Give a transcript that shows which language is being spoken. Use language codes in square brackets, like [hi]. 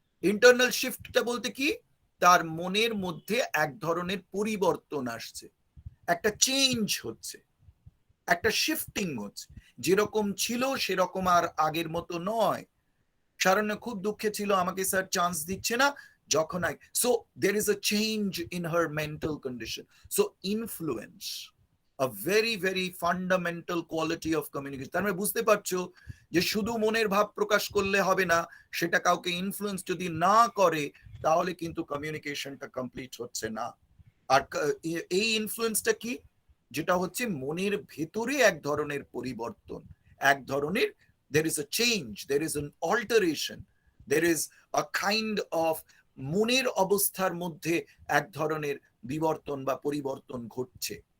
[bn] Internal শিফটটা বলতে কি, তার মনের মধ্যে এক ধরনের পরিবর্তন আসছে, একটা চেঞ্জ হচ্ছে, একটা শিফটিং হচ্ছে, যেরকম ছিল সেরকম আর আগের মতো নয়। শারণ্য খুব দুঃখে ছিল, আমাকে স্যার চান্স দিচ্ছে না, যখন [en] So there is a change in her mental condition. So influence a very very fundamental quality of communication. [bn] তার মানে বুঝতে পারছো যে শুধু মনের ভাব প্রকাশ করলে হবে না, সেটা কাউকে ইনফ্লুয়েন্স যদি না করে তাহলে কিন্তু কমিউনিকেশনটা কমপ্লিট হচ্ছে না। আর এই ইনফ্লুয়েন্সটা কি, যেটা হচ্ছে মনের ভেতরে এক ধরনের পরিবর্তন, এক ধরনের [en] there is a change, there is an alteration, there is a kind of [bn] মনের অবস্থার মধ্যে এক ধরনের বিবর্তন বা পরিবর্তন ঘটছে।